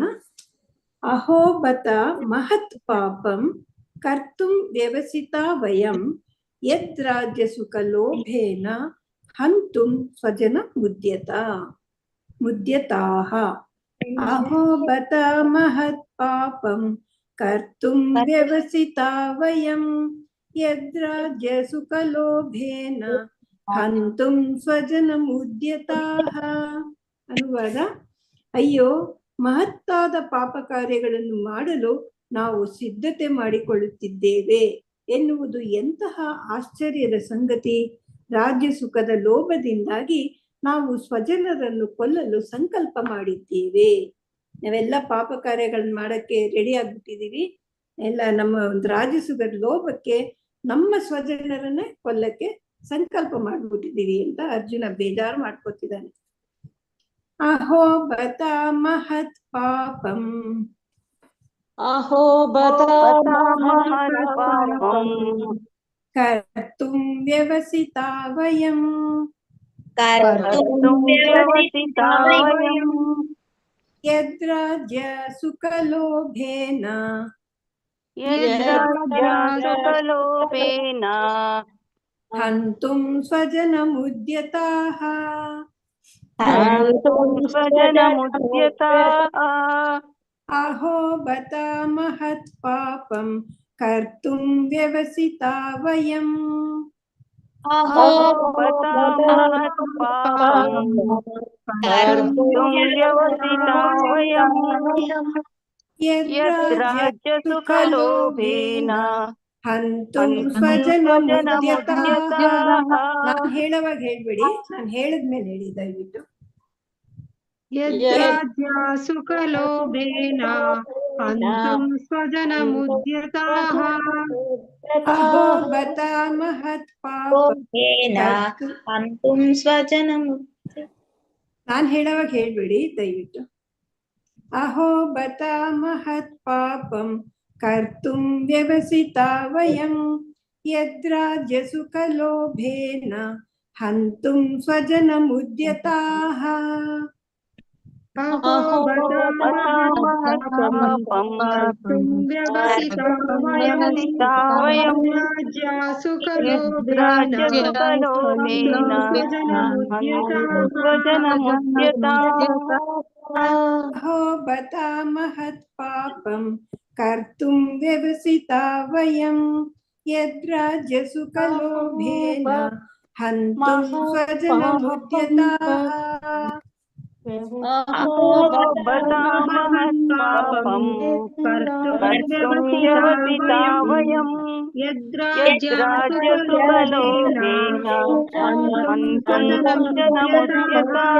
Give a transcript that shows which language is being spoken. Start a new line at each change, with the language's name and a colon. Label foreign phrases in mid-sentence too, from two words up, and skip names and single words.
Sanskrit: ಅಹೋ ಬತ ಮಹತ್ ಪಾಪಂ ಕರ್ತುಂ ವ್ಯವಸಿತಾ ವಯಂ ಯದ್ ರಾಜ್ಯ ಸುಖ ಲೋಭೇನ ಹಂತುಂ ಸ್ವಜನ ಮುದ್ಯತಾಹ. ಅಹೋ ಬತ ಮಹತ್ ಪಾಪಂ ಕರ್ತುಂ ವ್ಯವಸಿತಾ ವಯಂ ಯದ್ ರಾಜ್ಯ ಸುಖ ಲೋಭೇನ ಹಂತುಂ ಸ್ವಜನ ಮುದ್ಯತಾಹ.
Kannada: ಅನುವಾದ: ಅಯ್ಯೋ, ಮಹತ್ತಾದ ಪಾಪ ಕಾರ್ಯಗಳನ್ನು ಮಾಡಲು ನಾವು ಸಿದ್ಧತೆ ಮಾಡಿಕೊಳ್ಳುತ್ತಿದ್ದೇವೆ ಎನ್ನುವುದು ಎಂತಹ ಆಶ್ಚರ್ಯದ ಸಂಗತಿ. ರಾಜ್ಯ ಸುಖದ ಲೋಭದಿಂದಾಗಿ ನಾವು ಸ್ವಜನರನ್ನು ಕೊಲ್ಲಲು ಸಂಕಲ್ಪ ಮಾಡಿದ್ದೇವೆ. ನಾವೆಲ್ಲ ಪಾಪ ಕಾರ್ಯಗಳನ್ನ ಮಾಡಕ್ಕೆ ರೆಡಿ ಆಗ್ಬಿಟ್ಟಿದೀವಿ. ಎಲ್ಲ ನಮ್ಮ ಒಂದು ರಾಜ್ಯ ಸುಖದ ಲೋಭಕ್ಕೆ ನಮ್ಮ ಸ್ವಜನರನ್ನೇ ಕೊಲ್ಲಕ್ಕೆ ಸಂಕಲ್ಪ ಮಾಡ್ಬಿಟ್ಟಿದೀವಿ ಅಂತ ಅರ್ಜುನ ಬೇಜಾರು ಮಾಡ್ಕೊತಿದ್ದಾನೆ.
Sanskrit: ಅಹೋ ಬತ ಮಹತ್ ಪಾಪಂ ಕರ್ತುಂ ವ್ಯವಸಿತಾ ವಯಂ ಯದ್ ರಾಜ್ಯ ಸುಖ ಲೋಭೇನ ಹಂತುಂ ಸ್ವಜನ ಮುದ್ಯತಾಹ. ಅಹೋ ಬತ ಮಹತ್ ಪಾಪಂ ಕರ್ತುಂ ವ್ಯವಸಿತಾ ವಯಂ ಯದ್ ರಾಜ್ಯ ಸುಖ ಲೋಭೇನ ಹಂತುಂ ಸ್ವಜನ ಮುದ್ಯತಾಹ.
Kannada: ನಾನ್ ಹೇಳುವಾಗ ಹೇಳ್ಬಿಡಿ, ನಾನ್ ಹೇಳಿದ್ಮೇಲೆ ಹೇಳಿ ದಯವಿಟ್ಟು.
Sanskrit: ಯದ್ರಾಜ್ಯ ಸುಖ ಲೋಭೇನ ಹಂತುಂ ಸ್ವಜನ ಮುದ್ಯತಾಹ. ಅಹೋ ಬತ ಮಹತ್ ಪಾಪೇನ ಹಂತುಂ ಸ್ವಜನ ಮುದ್ಯತಾಹ.
Kannada: ನಾನ್ ಹೇಳುವಾಗ ಹೇಳ್ಬಿಡಿ ದಯವಿಟ್ಟು.
Sanskrit: ಅಹೋ ಬತ ಮಹತ್ ಪಾಪಂ ಕರ್ತುಂ ವ್ಯವಸಿತಾ ವಯಂ ಯದ್ ರಾಜ್ಯ ಸುಖ ಲೋಭೇನ ಹಂತುಂ ಸ್ವಜನ ಮುದ್ಯತಾಹ. ಅಹೋ ಬತ ಮಹತ್ ಪಾಪಂ ಕರ್ತುಂ ವ್ಯವಸಿತಾ ವಯಂ ರಾಜ್ಯ ಸುಖ ಲೋಭೇನ ಹಂತುಂ ಸ್ವಜನ ಮುದ್ಯತಾಹ. ಅಹೋ ಬತ ಮಹತ್ ಪಾಪಂ ಕರ್ತುಂ ವ್ಯವಸಿತಾ ವಯಂ ಯದ್ ರಾಜ್ಯ ಸುಖ ಲೋಭೇನ ಹಂತುಂ ಸ್ವಜನ ಮುದ್ಯತಾಹ. ಅಹೋ ಬತ ಮಹತ್ ಪಾಪಂ ಕರ್ತುಂ ವ್ಯವಸಿತಾ ವಯಂ ಯದ್ ರಾಜ್ಯ ಸುಖ ಲೋಭೇನ ಹಂತುಂ ಸ್ವಜನ ಮುದ್ಯತಾಹ.